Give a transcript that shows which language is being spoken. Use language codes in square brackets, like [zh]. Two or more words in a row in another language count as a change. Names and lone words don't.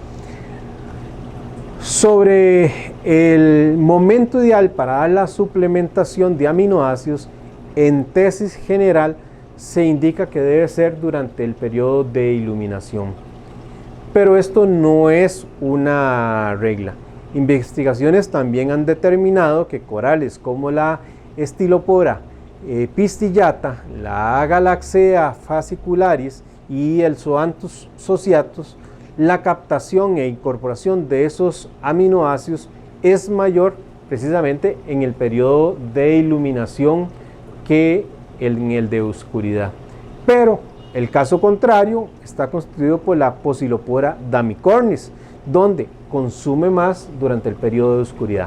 [es] Sobre el momento ideal para dar la suplementación de aminoácidos, en tesis general se indica que debe ser durante el periodo de iluminación. Pero esto no es una regla. Investigaciones también han determinado que corales como la Stylopora pistillata, la Galaxea fascicularis y el Zoanthus sociatus, la captación e incorporación de esos aminoácidos es mayor precisamente en el periodo de iluminación que en el de oscuridad. Pero el caso contrario está constituido por la Poecilopora damicornis, donde consume más durante el periodo de oscuridad.